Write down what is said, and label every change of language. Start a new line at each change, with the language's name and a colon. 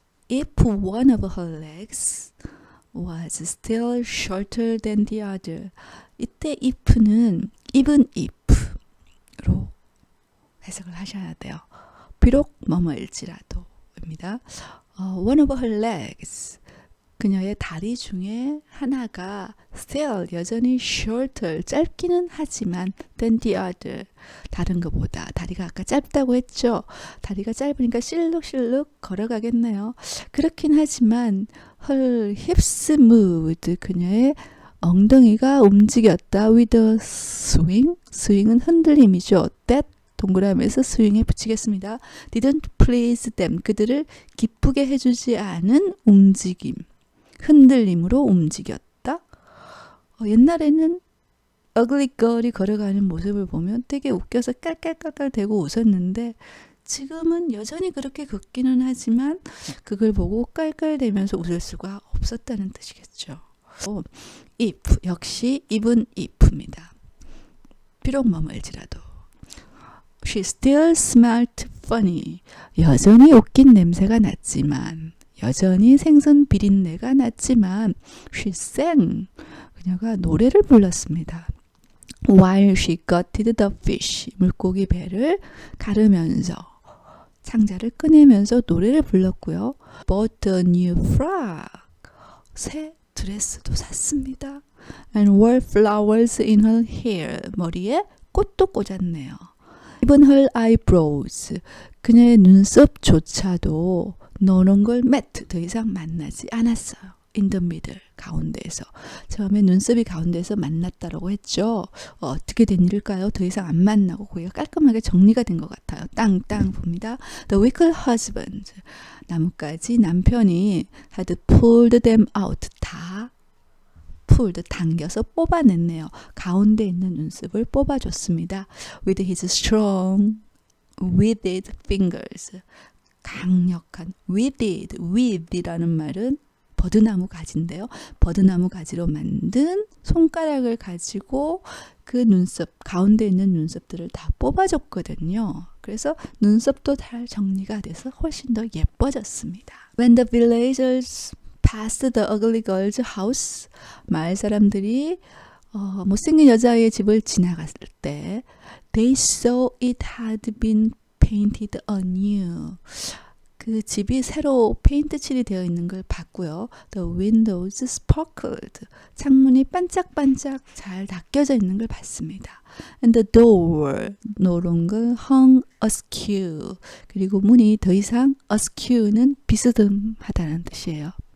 English: If one of her legs was still shorter than the other.
Korean: 이때 if는 even if로 해석을 하셔야 돼요. 비록 뭐뭐일지라도 입니다.
English: One of her legs,
Korean: 그녀의 다리 중에 하나가 still, 여전히 shorter, 짧기는 하지만
English: than the other,
Korean: 다른 것보다. 다리가 아까 짧다고 했죠. 다리가 짧으니까 실룩실룩 걸어가겠네요. 그렇긴 하지만
English: her hips moved,
Korean: 그녀의 엉덩이가 움직였다.
English: with a swing,
Korean: swing은 흔들림이죠. that, 동그라미에서 스윙에 붙이겠습니다.
English: didn't please them,
Korean: 그들을 기쁘게 해주지 않은 움직임, 흔들림으로 움직였다. 옛날에는 ugly girl이 걸어가는 모습을 보면 되게 웃겨서 깔깔깔깔 대고 웃었는데 지금은 여전히 그렇게 걷기는 하지만 그걸 보고 깔깔대면서 웃을 수가 없었다는 뜻이겠죠. if, 역시 even if입니다. 비록 뭐뭐일지라도.
English: She still smelled funny.
Korean: 여전히 웃긴 냄새가 났지만, 여전히 생선 비린내가 났지만,
English: she sang.
Korean: 그녀가 노래를 불렀습니다.
English: While she gutted the fish.
Korean: 물고기 배를 가르면서, 창자를 꺼내면서 노래를 불렀고요.
English: Bought a new frock.
Korean: 새 드레스도 샀습니다.
English: And wore flowers in her hair.
Korean: 머리에 꽃도 꽂았네요.
English: Even her eyebrows,
Korean: 그녀의 눈썹조차도
English: no longer met,
Korean: 더 이상 만나지 않았어요.
English: In the middle,
Korean: 가운데에서. 처음에 눈썹이 가운데에서 만났다라고 했죠. 어떻게 된 일일까요? 더 이상 안 만나고 거기가 깔끔하게 정리가 된 것 같아요. 땅땅 봅니다.
English: The wicked husband,
Korean: 나뭇가지 남편이
English: had pulled them out, 다 pulled,
Korean: 당겨서 뽑아냈네요. 가운데 있는 눈썹을 뽑아줬습니다.
English: With his strong, withered fingers.
Korean: 강력한, with이라는 말은 버드나무 가지인데요. 버드나무 가지로 만든 손가락을 가지고 그 눈썹, 가운데 있는 눈썹들을 다 뽑아줬거든요. 그래서 눈썹도 잘 정리가 돼서 훨씬 더 예뻐졌습니다.
English: When the villagers past the ugly girl's house,
Korean: 마을 사람들이 못생긴 여자의 집을 지나갔을 때
English: They saw it had been painted anew.
Korean: 그 집이 새로 페인트 칠이 되어 있는 걸 봤고요.
English: The windows sparkled.
Korean: 창문이 반짝반짝 잘 닦여져 있는 걸 봤습니다.
English: And the door no longer hung askew.
Korean: 그리고 문이 더 이상 askew는 비스듬하다는 뜻이에요.